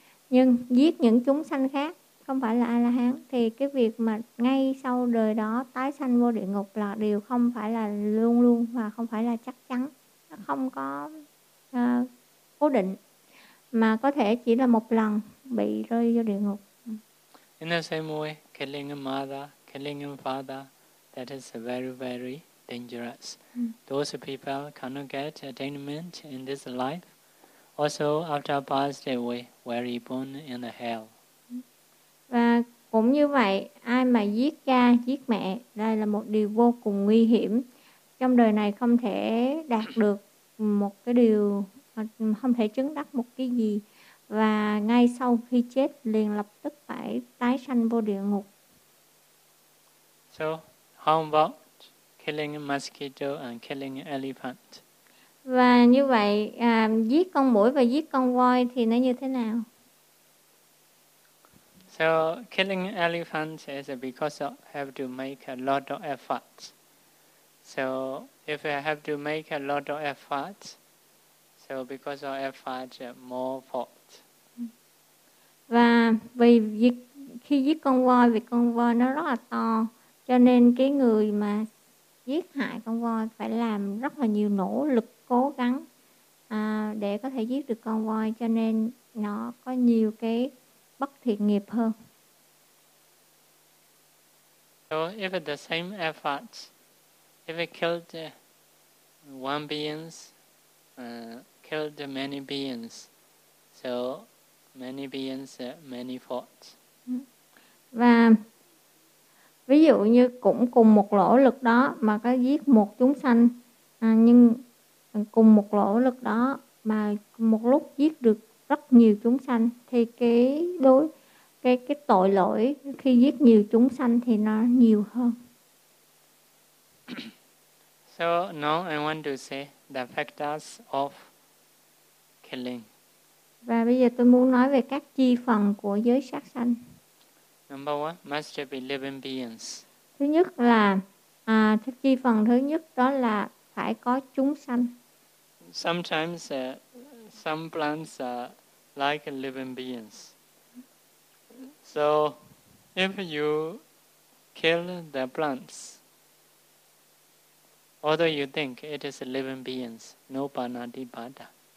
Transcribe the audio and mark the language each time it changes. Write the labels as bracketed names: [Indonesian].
[Vietnamese] Nhưng giết những chúng sanh khác không phải là A-la-hán thì cái việc mà ngay sau đời đó tái sanh vô địa ngục là điều không phải là luôn luôn và không phải là chắc chắn. Nó không có cố định mà có thể chỉ là một lần bị rơi vô địa ngục. [English] In the same way, killing a mother, killing a father, that is very, very dangerous. Mm. Those people cannot get attainment in this life. Also, after passed away, very born in the hell. [Vietnamese] Và cũng như vậy, ai mà giết cha, giết mẹ, đây là một điều vô cùng nguy hiểm. Trong đời này không thể đạt được một cái điều, không thể chứng đắc một cái gì. Và ngay sau khi chết liền lập tức phải tái sanh vô địa ngục. [English] So, how about killing a mosquito and killing an elephant? [Vietnamese] Và như vậy, giết con muỗi và giết con voi thì nó như thế nào? [English] So, killing an elephant is because you have to make a lot of effort. So, if you have to make a lot of effort, so because of effort, more fault. [Vietnamese] Và vì khi giết con voi, vì con voi nó rất là to, cho nên cái người mà giết hại con voi phải làm rất là nhiều nỗ lực cố gắng để có thể giết được con voi, cho nên nó có nhiều cái bất thiện nghiệp hơn. [English] So if the same effort, if it killed one beings, killed many beings, so many beings, many faults. [Vietnamese] Và ví dụ như cũng cùng một nỗ lực đó mà có giết một chúng sanh, nhưng cùng một nỗ lực đó mà một lúc giết được rất nhiều chúng sanh thì cái tội lỗi khi giết nhiều chúng sanh thì nó nhiều hơn. [English] So now I want to say the factors of killing. [Vietnamese] Và bây giờ tôi muốn nói về các chi phần của giới sát sanh. [English] Number one, must be living beings. [Vietnamese] Thứ nhất là, chi phần thứ nhất đó là phải có chúng sanh. [English] Sometimes some plants are like living beings. So if you kill the plants, although you think it is living beings, no panadipada.